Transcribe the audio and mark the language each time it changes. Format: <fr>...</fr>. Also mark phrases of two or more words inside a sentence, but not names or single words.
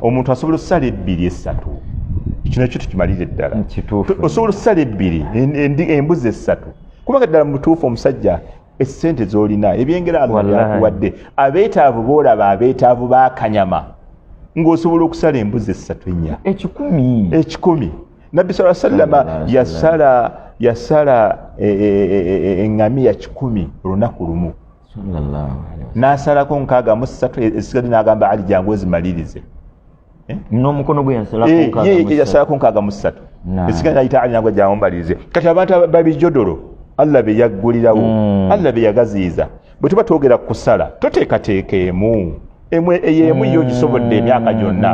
<lg>Omuntu asobola okusala ebbiri, essatu. Kino ekyo tukimalire ddala. Kituufu. Tu-, osobola okusala ebbiri, en-, endi-, embuzi essatu. Kubanga ddala mu butuufu omusajja, essente z'olina, ebyengera Allah Wallahi. by'akuwadde, abeetaavu b'olaba, abeetaavu ba kanyama, ng'osobola okusala embuzi essatu, ennya. Ekikumi. Ekikumi.</lg> <ar>Nabbi صلى الله عليه وسلم صلى الله عليه وسلم.</ar> <lg>yasala, yasala, e, e, e, e, e, eŋŋamiya kikumi olunaku lumu.</lg> <ar>صلى الله عليه وسلم.</ar> <lg>N'asalako nkaaga mu ssatu, e, esigadde n'agamba Ali, "Jangu ozimalirize." Eh? N'omukono gwe yasalako Eh, nkaaga mu ssatu. ye, ye yasalako nkaaga mu ssatu. Naam. Esigadde n'ayita Ali, "Jangu ozimalirize." Kati abantu aba-, babijodolo, Allah be yaggulirawo, Mm. Allah be yagaziyiza. Bwe tuba twogera ku kusala, toteekateeka emu. Emu, ey'emu yo gisobodde emyaka gyonna.</lg>